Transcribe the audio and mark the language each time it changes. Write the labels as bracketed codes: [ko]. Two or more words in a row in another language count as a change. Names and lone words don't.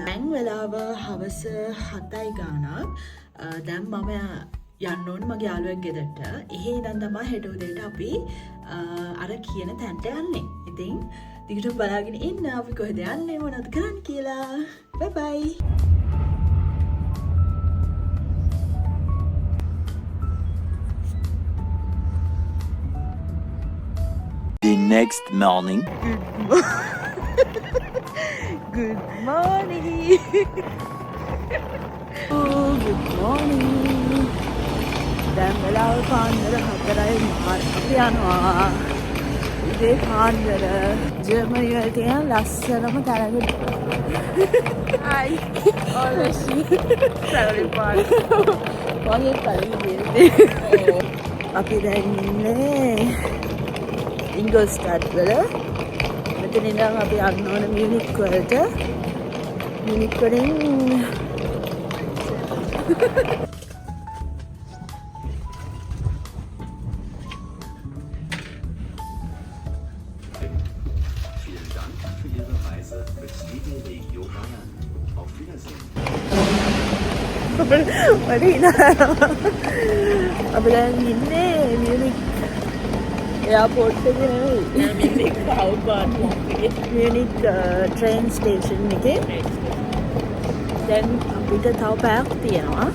[si] දැන් වෙලාව හවස 7යි ගානක්. දැන් මම යන්න ඕනේ මගේ යාළුවෙක් ගෙදරට. එහෙ ඉඳන් තමයි හෙට උදේට අපි අර කියන තැනට යන්නේ. ඉතින් ටිකටම බලාගෙන ඉන්න අපි කොහෙද යන්නේ මොනවද කරන්නේ කියලා. බයි බයි. [en] The next morning. Good morning. Oh, good morning. [si] දැන් වෙලාව පාන්දර 4යි අපි යනවා. ඉතින් පාන්දර ජර්මනිය වල තියෙන ලස්සනම තැනකට. [en] Hi. Always. Sorry, [si] පාන්. වගේ කලින් අපි දැන් ඉන්නේ ඉන්ගල්ස්ටඩ් වල. මෙතන ඉඳන් අපි යන්න ඕන මියුනික් වලට. මියුනික් වලින් [de] Vielen Dank für Ihre Reise mit Liebe Regio Bayern. Auf Wiedersehen. [si] අපි දැන් ඉන්නේ මියුනික් එයාපෝට් එකේ නෙවෙයි. මියුනික් මියුනික් [en] train station [si] එකේ. දැන් අපිට තව පැයක් තියෙනවා.